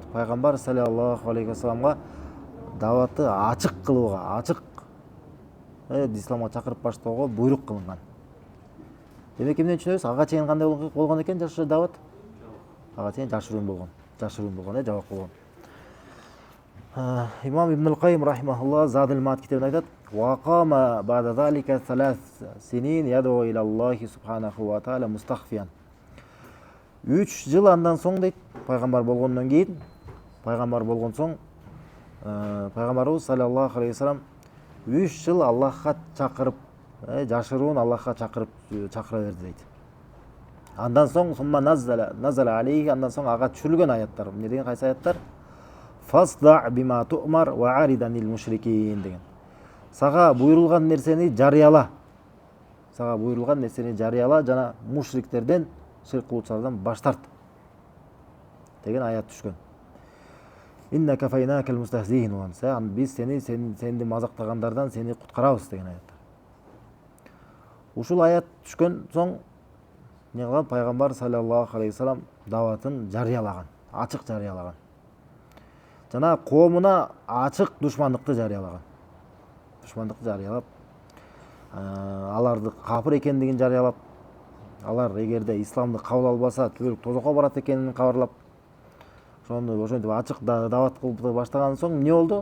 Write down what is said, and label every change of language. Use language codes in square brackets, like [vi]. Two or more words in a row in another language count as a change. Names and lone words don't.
[ky] Пайгамбар [ar] صلى الله عليه وسلم [ky] даватты ачык кылууга, ачык исламга чакырып баштоого буйрук кылынган. Демек эмнени түшүнөбүз? Ага чейин кандай болгон экен жашоо дават? Ага чейин жашыруун болгон, жабак болгон. Имам Ибн ал-Кайим рахимахуллах Задул Маат китебинде айтат: [ar] "فأقام بعد ذلك 3 سنين يدعو إلى الله سبحانه وتعالى مستخفيا." [ky] 3 жыл андан соң дейт, пайгамбар болгондон кийин, пайгамбар болгон соң пайгамбарыбыз [ar] صلى الله عليه وسلم [ky] 3 жыл Аллахка чакырып, жашыруун Аллахка чакыра берди дейт. Андан соң [ar] ثم نزل عليه, [ky] андан соң ага түшүрүлгөн аяттар. Эмне деген кайсы аяттар? [ar] فاصدع بما تؤمر وأعرض عن المشركين деген. [ky] Сага буйрулган нерсени жарыяла. Сага буйрулган нерсени жарыяла жана мушриктерден, ширк кылуучулардан баш тарт деген аят түшкөн. [ar] إنا كفيناك المستهزئين. [ky] Биз сени мазактагандардан сени куткарабыз деген аят. Ушул аят түшкөн соң эмне кылган? Пайгамбар [ar] صلى الله عليه وسلم [ky] даватын жарыялаган, ачык жарыялаган. Жана коомуна ачык душмандыкты жарыялаган. Душмандыкты жарыялап, аларды капыр экендигин жарыялап, алар эгерде исламды кабыл албаса түбөлүк тозокко барат экенин кабарлап, ошентип ачык дават кылып баштаган соң эмне болду?